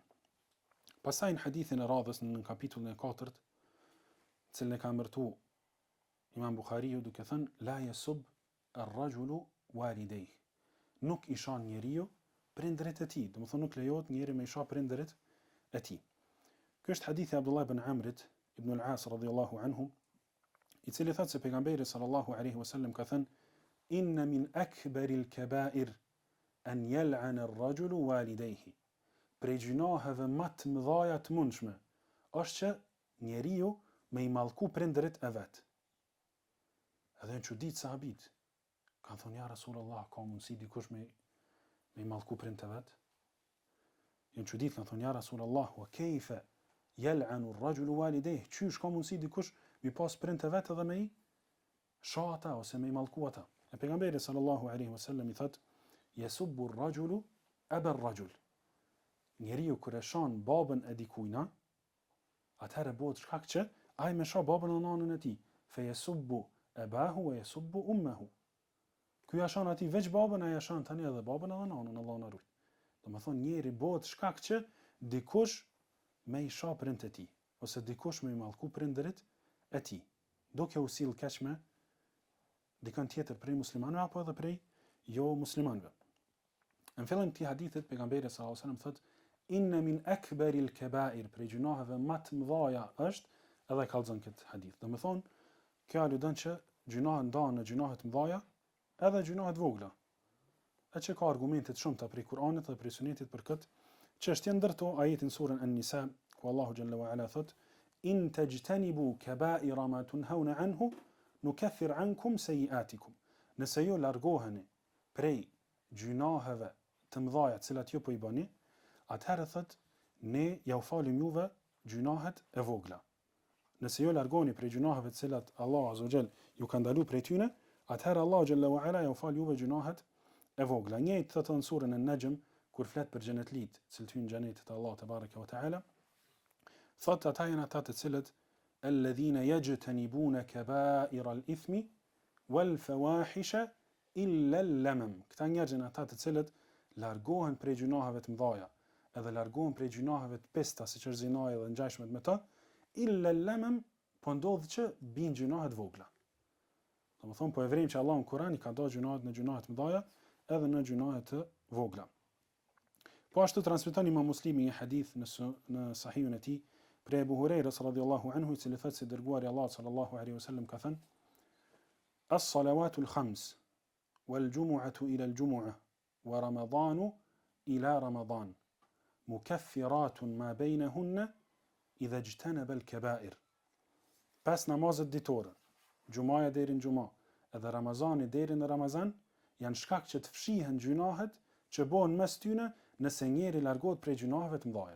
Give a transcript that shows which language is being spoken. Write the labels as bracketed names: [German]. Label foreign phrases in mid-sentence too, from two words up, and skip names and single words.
[Albanian] Pastaj në hadithin e radhës në kapitullin e 4, cilën e ka emërtu Imam Buhariu duke thënë [Arabic] لا يسب الرجل والديه. [Albanian] Nuk i shan njeriu prindrit e tij, do të thonë nuk lejohet njeriu me i shoh prindrit e tij. Ky është hadithi Abdullah ibn Amrit ibn al-As [Arabic] رضي الله عنه, [Albanian] i cili thotë se pejgamberi [Arabic] صلى الله عليه وسلم [Albanian] ka thënë [Arabic] إن من أكبر الكبائر أن يلعن الرجل والديه. [Albanian] Prej gjunaheve më të mëdha të mundshme është që njeriu me i mallku prindrit e vet. Edhe në çudit sahabit kanë thonë [Arabic] يا رسول الله, [Albanian] ka mundsi dikush me i mallku prindrit e vet? Në çudit kanë thonë [Arabic] يا رسول الله، وكيف يلعن الرجل والديه? [Albanian] Çysh ka mundsi dikush mi pas prindrit e vet edhe me i shoh ata ose me i mallku ata? E pejgamberi [Arabic] صلى الله عليه وسلم [Albanian] i thotë [Arabic] يسب الرجل أبا الرجل. [Albanian] Njeriu kur e shon babën e dikujna, atëherë bëhet shkak që ai më shoh babën e nanën e tij. [Arabic] فيسب أباه ويسب أمه. [Albanian] Ky ja shon atij veç babën, ai ja shon tani edhe babën edhe nanën, Allahu na ruaj. Domethënë njeri bëhet shkak që dikush me i shoh prindët e tij, ose dikush me i mallku prindërit e tij, duke u sill keq me dikën tjetër prej muslimanëve apo edhe prej jo muslimanëve. Në fillim të hadithit pejgamberi [Arabic] صلى الله عليه وسلم [Albanian] thotë [Arabic] إن من أكبر الكبائر, [Albanian] prej gjunaheve më të mëdha është, edhe kallzon këtë hadith. Domethënë kjo aludon që gjunahet ndahen në gjunahe të mëdha edhe gjunahe të vogla. E që ka argumente të shumta prej Kur'anit dhe prej Sunetit për këtë çështje, ndërto ajetin surën An-Nisa ku Allahu [Arabic] جل وعلا [Albanian] thotë [Arabic] إن تجتنبوا كبائر ما تنهون عنه نكفر عنكم سيئاتكم. [Albanian] Nëse ju largoheni prej gjunaheve të mëdha të cilat ju po i bëni, atëherë thot ne ja u falim juve gjunahet e vogla. Nëse ju largoni prej gjunaheve të cilat Allah [Arabic] عز وجل [Albanian] ju ka ndaluar prej tyne, atëherë Allah [Arabic] جل وعلا [Albanian] ja u fal juve gjunahet e vogla. Njëjtë thot në surën An-Najm kur flet për xhenetlit, cilët hyn në xhenetin e Allahut [Arabic] تبارك وتعالى, [Albanian] thot ata janë ata të cilët [Arabic] الذين يجتنبون كبائر الإثم والفواحش إلا اللمم. [Albanian] Këta njerëz janë ata të cilët largohen prej gjunaheve të mëdha, edhe largohen prej gjunaheve të pesta, siç është zinaja dhe ngjashmet me to, [Arabic] إلا اللمم, [Albanian] po ndodh që bin gjunahe të vogla. Domethënë po e vrim që Allahu në Kur'an I ka dhënë gjunahet në gjunahe të mëdha edhe në gjunahe të vogla. Po ashtu transmeton Imam Muslimi një hadith në Sahihun e tij prej Abu Hurairës [Arabic] رضي الله عنه, [Albanian] I cili thotë se dërguari I Allahut [Arabic] صلى الله عليه وسلم [Albanian] ka thënë: [Arabic] "الصلوات الخمس والجمعة إلى الجمعة ورمضان إلى رمضان مكفرات ما بينهن إذا اجتنب الكبائر." [Albanian] Pas namazet ditore, Gjumaja deri në Gjuma, edhe Ramazani deri në Ramazan, janë shkak që të fshihen gjunahet që bëhen mes tyne nëse njeri largohet prej gjunaheve të mëdha.